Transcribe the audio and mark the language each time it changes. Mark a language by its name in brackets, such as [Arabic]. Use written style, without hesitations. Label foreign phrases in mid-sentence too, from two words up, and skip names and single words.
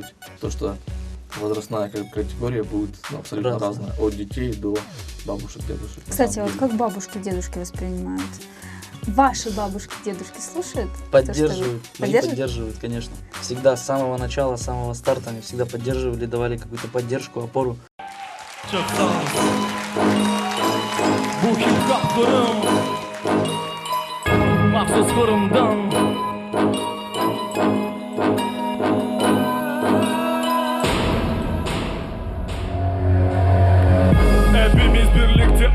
[Russian] То, что возрастная категория будет абсолютно разная. От детей до бабушек, дедушек. Кстати, вот как бабушки, дедушки воспринимают? Ваши бабушки, дедушки слушают? Поддерживают. Мои Поддерживают? поддерживают, конечно. Всегда с самого начала, с самого старта они всегда поддерживали, давали какую-то поддержку, опору. [Crimean Tatar] Bu hip-hop kırım Mahsus kırımdan Hepimiz birlikte